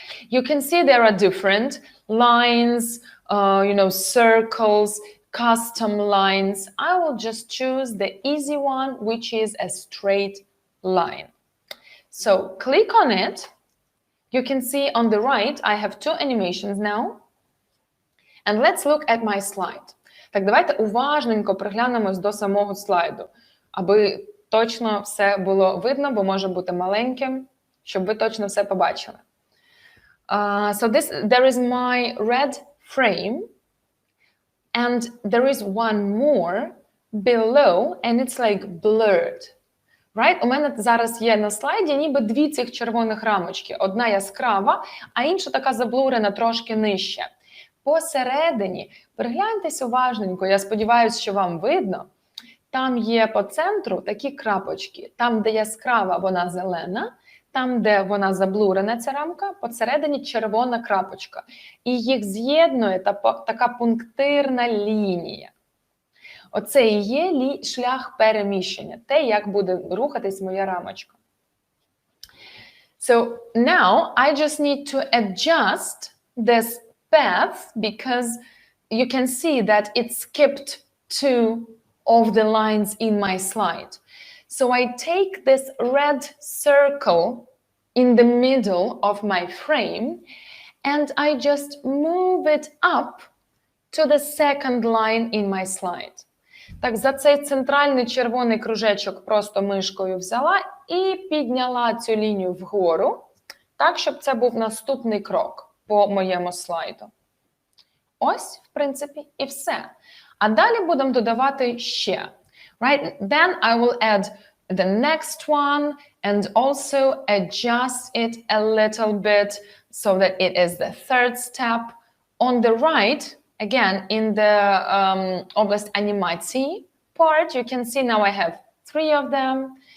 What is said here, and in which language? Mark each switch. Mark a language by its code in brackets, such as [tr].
[en] You can see there are different lines, circles, custom lines. I will just choose the easy one, which is a straight line. So click on it. You can see on the right, I have two animations now. And let's look at my slide. [uk] Так, давайте уважненько приглянемось до самого слайду, аби точно все було видно, бо може бути маленьким, щоб ви точно все побачили. [en] So there is my red frame. And there is one more below, and it's like blurred. Right? [uk] У мене зараз є на слайді ніби дві цих червоних рамочки. Одна яскрава, а інша така заблурена трошки нижче. Посередині, пригляньтесь уважненько, я сподіваюся, що вам видно, там є по центру такі крапочки. Там, де яскрава, вона зелена, там, де вона заблурена, ця рамка, посередині червона крапочка. І їх з'єднує така пунктирна лінія. Оце і є шлях переміщення, те, як буде рухатись моя рамочка. [en] So now I just need to adjust this path because you can see that it skipped two of the lines in my slide. So I take this red circle in the middle of my frame and I just move it up to the second line in my slide. [uk] Так, за цей центральний червоний кружечок просто мишкою взяла і підняла цю лінію вгору, так, щоб це був наступний крок по моєму слайду. Ось, в принципі, і все. А далі будемо додавати ще. [en] Right? Then I will add the next one and also adjust it a little bit so that it is the third step. On the right, again, in the [uk] область анімації [en] part, you can see now I have 3 of them.